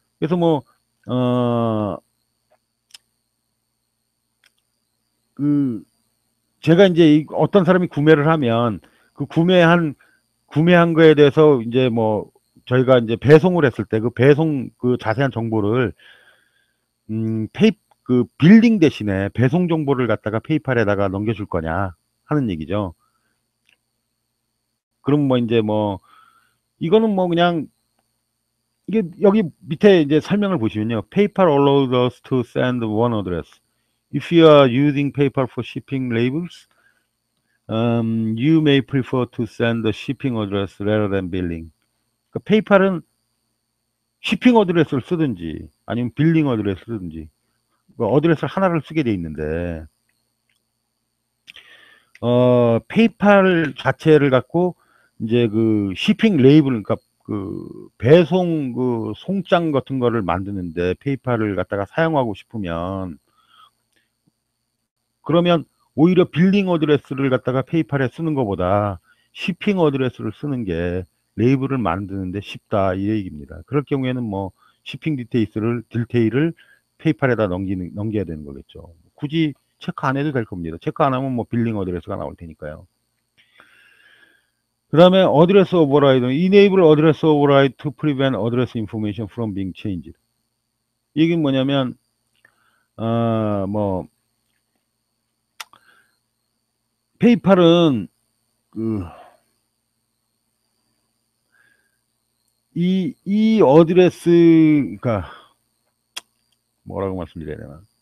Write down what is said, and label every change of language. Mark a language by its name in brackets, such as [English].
[Korean] 그래서 뭐 그 제가 이제 어떤 사람이 구매를 하면 그 구매한 거에 대해서 이제 뭐 저희가 이제 배송을 했을 때 그 배송 그 자세한 정보를 그 빌링 대신에 배송 정보를 갖다가 페이팔에다가 넘겨줄 거냐 하는 얘기죠. 그럼 뭐 이제 뭐 이거는 뭐 그냥 이게 여기 밑에 이제 설명을 보시면요. [English] PayPal allows us to send one address. If you are using PayPal for shipping labels, you may prefer to send the shipping address rather than billing. [Korean] 그러니까 페이팔은 shipping 어드레스를 쓰든지 아니면 빌링 어드레스를 쓰든지 어드레스를 하나를 쓰게 돼 있는데 페이팔 자체를 갖고 이제 그 shipping 레이블, 그러니까 그 배송 그 송장 같은 거를 만드는데 페이팔을 갖다가 사용하고 싶으면 그러면 오히려 빌링 어드레스를 갖다가 페이팔에 쓰는 것보다 shipping 어드레스를 쓰는 게 레이블을 만드는데 쉽다, 이 얘기입니다. 그럴 경우에는 뭐 shipping 디테일을 페이팔에다 넘겨야 되는 거겠죠. 굳이 체크 안 해도 될 겁니다. 체크 안 하면 뭐 빌링 어드레스가 나올 테니까요. 그 다음에 [English] 어드레스 오버라이드, enable 어드레스 오버라이드 to prevent address information from being changed. [Korean] 이게 뭐냐면 뭐 페이팔은 이 어드레스, 그러니까 뭐라고 말씀드려야 되나?